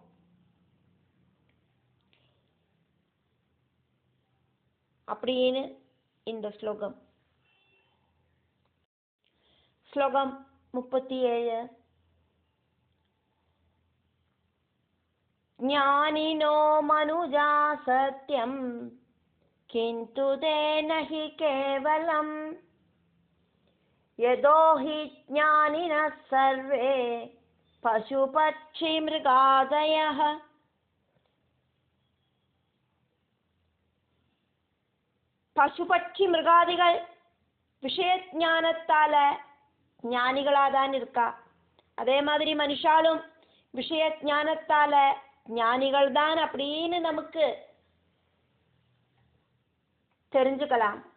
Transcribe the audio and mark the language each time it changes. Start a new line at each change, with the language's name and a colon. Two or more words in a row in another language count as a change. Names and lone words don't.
Tamil: அப்படின்னு இந்த ஸ்லோகம். ஸ்லோகம் 37.
Sanskrit: ज्ञानिनो मनुजाः सत्यम् किन्तु ते न हि केवलम् यतो हि ज्ञानिनः सर्वे पशुपक्षिमृगादयः.
Tamil: பசுபட்சி மிருகாதிகள் விஷயஞானத்தால ஞானிகளாதான் இருக்கா. அதே மாதிரி மனுஷாலும் விஷயஞானத்தால ஞானிகள் தான் அப்படின்னு நமக்கு தெரிஞ்சுக்கலாம்.